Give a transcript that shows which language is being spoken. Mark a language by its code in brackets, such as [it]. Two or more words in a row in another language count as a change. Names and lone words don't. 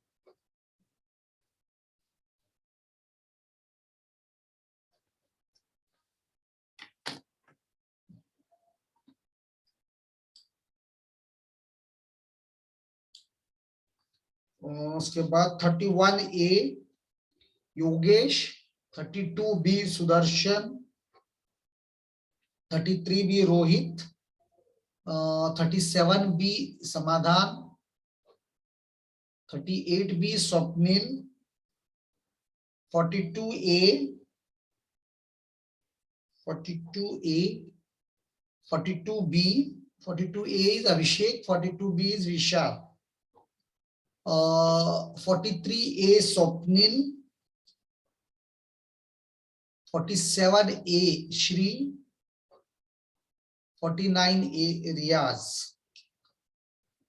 [hi] उसके बाद 31A योगेश, 32B सुदर्शन, 33B रोहित, 37B समाधान, 38B स्वप्निल, 42A, 42B, [en] 42A is Abhishek, 42B is Vishal, [hi] 43A स्वप्निल, 47A श्री, 49A रियाज.